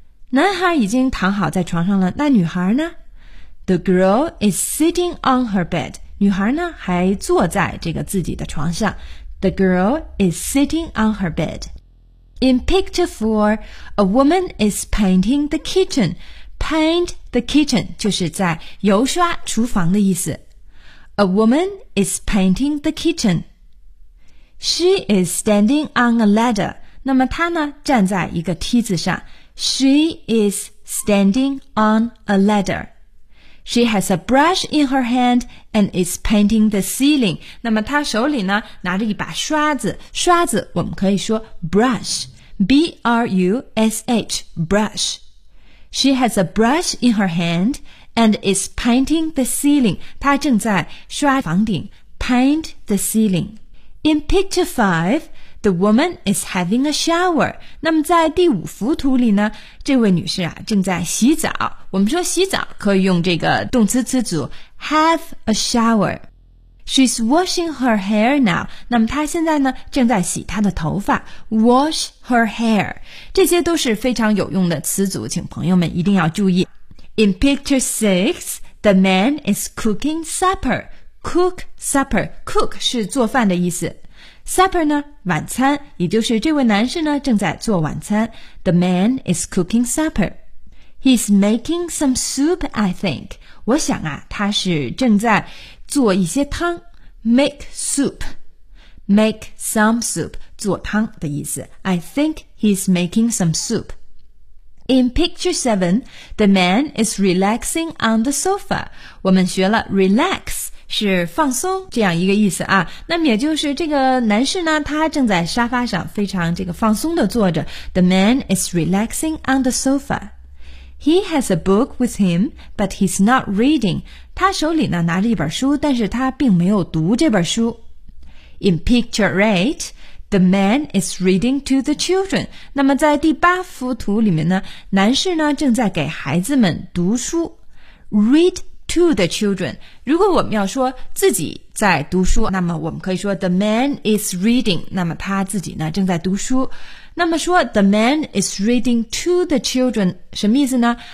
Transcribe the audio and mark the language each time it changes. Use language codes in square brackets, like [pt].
[zh] 男孩已经躺好在床上了，那女孩呢？ [en] The girl is sitting on her bed. [zh] 女孩呢还坐在这个自己的床上。 [en] The girl is sitting on her bed. In picture 4, a woman is painting the kitchen. Paint the kitchen [zh] 就是在油刷厨房的意思。 [en] A woman is painting the kitchen. She is standing on a ladder. [zh] 那么她呢站在一个梯子上。 [en] She is standing on a ladder. She has a brush in her hand and is painting the ceiling. [zh] 那么她手里呢拿着一把刷子，刷子我们可以说 [en] brush, B-R-U-S-H, brush. She has a brush in her hand and is painting the ceiling. [zh] 她正在刷房顶 [en] paint the ceiling. In picture 5, the woman is having a shower. [zh] 那么在第五幅图里呢，这位女士啊正在洗澡。我们说洗澡可以用这个动词词组 [en] have a shower. She's washing her hair now. [zh] 那么她现在呢正在洗她的头发。 [en] Wash her hair. [zh] 这些都是非常有用的词组，请朋友们一定要注意。 [en] In picture 6, the man is cooking supper. Cook supper. [zh] Cook 是做饭的意思。Supper 呢晚餐，也就是这位男士呢正在做晚餐。 [en] The man is cooking supper. He's making some soup, I think. [zh] 我想啊，他是正在做一些汤。 [en] Make soup. Make some soup. [zh] 做汤的意思。 [en] I think he's making some soup. In picture 7, the man is relaxing on the sofa. [zh] 我们学了 relax 是放松这样一个意思啊。那么也就是这个男士呢，他正在沙发上非常这个放松地坐着。 [en] The man is relaxing on the sofa. He has a book with him, but he's not reading. [zh] 他手里呢拿着一本书，但是他并没有读这本书。 [en] In picture 8, the man is reading to the children. [zh] 那么在第八幅图里面呢，男士呢正在给孩子们读书。 [en] Read to the children. [zh] 如果我们要说自己在读书，那么我们可以说 [en] the man is reading. [zh] 那么他自己呢正在读书。那么说 [en] the man is reading to the children [zh] 什么意思呢？